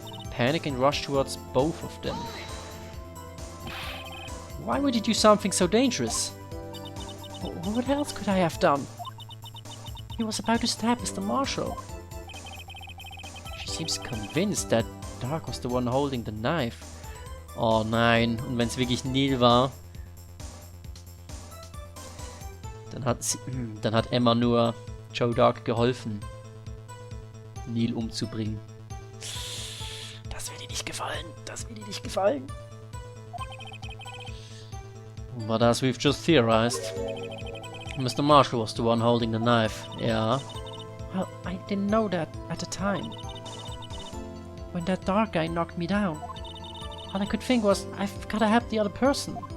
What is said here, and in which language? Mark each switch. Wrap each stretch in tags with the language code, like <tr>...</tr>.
<en>Panic and rush towards both of them. Why would you do something so dangerous? What else could I have done? He was about to stab Mr. Marshall. She seems convinced that Dark was the one holding the knife.</en> <de>Oh nein, und wenn es wirklich Neil war, dann hat Emma nur Joe Dark geholfen, Neil umzubringen. Das wird ihr nicht gefallen, das wird ihr nicht gefallen.</de> <en>But as we've just theorized, Mr. Marshall was the one holding the knife, yeah. Well, I didn't know that at the time. When that dark guy knocked me down, all I could think was, I've gotta help the other person.</en>